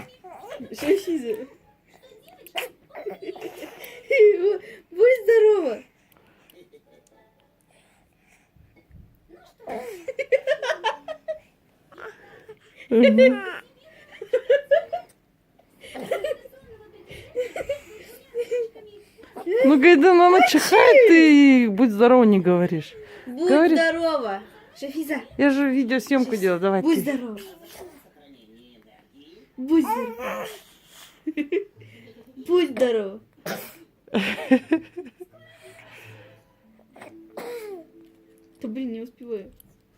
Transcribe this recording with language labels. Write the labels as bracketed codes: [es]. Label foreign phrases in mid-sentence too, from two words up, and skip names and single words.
[ru] Шахиза. Будь здорова. Ну, Гайда, она чихает, ты будь здорова не говоришь. Будь Говори. здорова. Шафиза. Я же видеосъемку делаю, давай Будь ты. здорова. Будь здорова. Будь здорова. Да блин, не успеваю.